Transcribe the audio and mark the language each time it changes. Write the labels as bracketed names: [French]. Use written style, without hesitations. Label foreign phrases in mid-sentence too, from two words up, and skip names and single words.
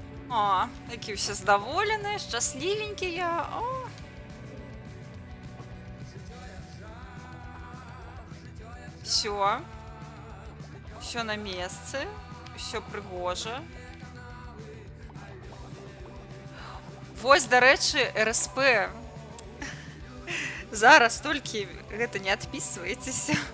[Ukrainian] О, які всі задоволені, щасливенькі я. О. Все. Все на месцы. Все пригоже. [Belarusian] Вось, дарэчы, РСП. Зараз толькі гэта не адпісвайцеся.